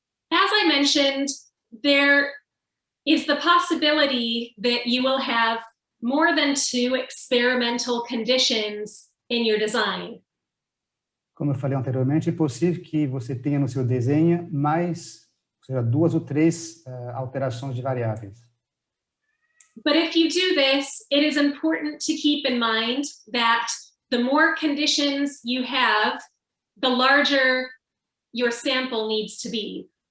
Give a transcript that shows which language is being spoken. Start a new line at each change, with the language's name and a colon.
English: As I mentioned, there is the possibility that you will have more than 2 experimental conditions in your design.
Portuguese: Como eu falei anteriormente, é possível que você tenha no seu desenho mais, ou seja, 2 ou 3 alterações de variáveis.
English: But if you do this, it is important to keep in mind that the more conditions you have, the larger your sample needs to be.